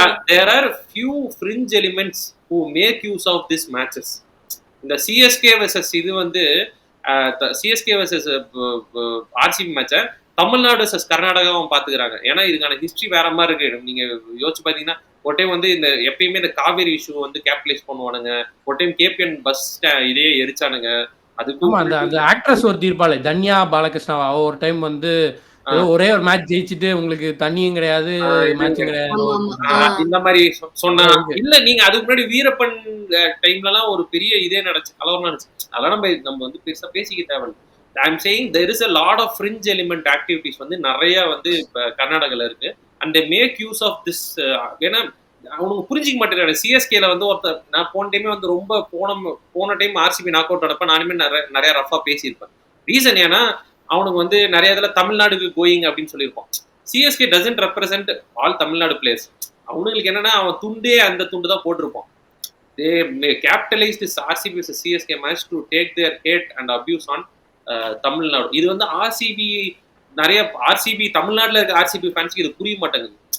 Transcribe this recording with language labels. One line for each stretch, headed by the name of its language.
English: There are few fringe elements who make use of these matches.
Tamil: இந்த CSK versus இது வந்து CSK versus RCB மேட்சை Tamil Nadu versus கர்நாடகாவும் பாத்துக்கிறாங்க. ஏன்னா இதுக்கான ஹிஸ்டரி வேற மாதிரி இருக்கு. நீங்க யோசிச்சு பாத்தீங்கன்னா ஒரு டைம் வந்து இந்த எப்பயுமே இந்த காவேரி இஷ்யூ வந்து கேபிட்டலைஸ் பண்ணுவானுங்க, ஒரு டைம் கேபிஎன் பஸ் இதே எரிச்சானுங்க. அந்த ஆக்ட்ரஸ் ஒரு தீர்ப்பாளர் தன்யா பாலகிருஷ்ணா ஒரு டைம் வந்து ஒரே ஒரு மேட்ச் ஜெயிச்சுட்டு உங்களுக்கு தண்ணியும் கிடையாது மேட்சும் கிடையாது இந்த மாதிரி சொன்னா. இல்ல நீங்க அதுக்கு முன்னாடி வீரப்பன் டைம்ல எல்லாம் ஒரு பெரிய இதே நடந்துச்சு, கலவரம் நடந்துச்சு. அதெல்லாம் நம்ம வந்து பெருசா பேசிக்க தேவையில்லை.
English: I'm saying there is a lot of fringe element activities
Tamil: வந்து நிறைய வந்து இப்ப கர்நாடகால இருக்கு.
English: and they make use of this.
Tamil: ஏன்னா அவனுக்கு புரிஞ்சிக்க மாட்டேங்கிறாரு. சிஎஸ்கேல வந்து ஒருத்தர் நான் போன டைமே வந்து ரொம்ப போன டைம் ஆர்சிபி நாக் அவுட் ஆனப்ப நானுமே நிறைய ரஃபா பேசியிருப்பேன். ரீசன் ஏன்னா அவனுக்கு வந்து நிறைய இதுல தமிழ்நாடுக்கு கோயிங் அப்படின்னு சொல்லியிருப்பான். CSK doesn't represent all Tamil Nadu players. அவனுங்களுக்கு என்னன்னா அவன் துண்டே அந்த துண்டு தான் போட்டிருப்பான்.
English: they capitalized this RCB versus CSK match to take their hate and abuse on Tamil Nadu.
Tamil: இது வந்து ஆர்சிபி நிறைய ஆர்சிபி தமிழ்நாட்டுல இருக்க ஆர்சிபி ஃபேன்ஸ்க்கு இது புரிய மாட்டேங்குது.